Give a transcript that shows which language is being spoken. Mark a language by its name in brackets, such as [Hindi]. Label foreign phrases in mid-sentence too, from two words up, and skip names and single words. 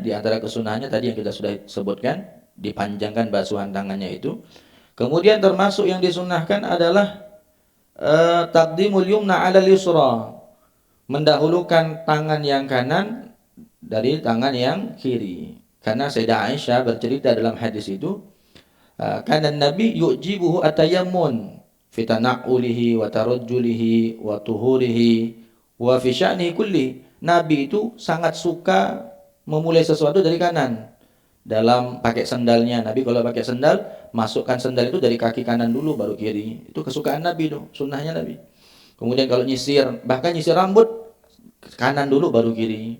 [Indonesian] Di antara kesunahannya tadi yang kita sudah sebutkan, dipanjangkan basuhan tangannya itu. Kemudian termasuk yang disunahkan adalah [Arabic] تقديم اليمنى على اليسرى. [Indonesian] Mendahulukan tangan yang kanan dari tangan yang kiri. Karena Sayyidah Aisyah bercerita dalam hadis itu, [Arabic] كان النبي يعجبه التيمن في تنعله وترجله وطهوره وفي شأنه كله. [Indonesian] Nabi itu sangat suka memulai sesuatu dari kanan. Dalam pakai sendalnya, Nabi kalau pakai sendal, masukkan sendal itu dari kaki kanan dulu baru kiri. Itu kesukaan Nabi itu, sunnahnya Nabi. Kemudian kalau nyisir, bahkan nyisir rambut, kanan dulu baru kiri.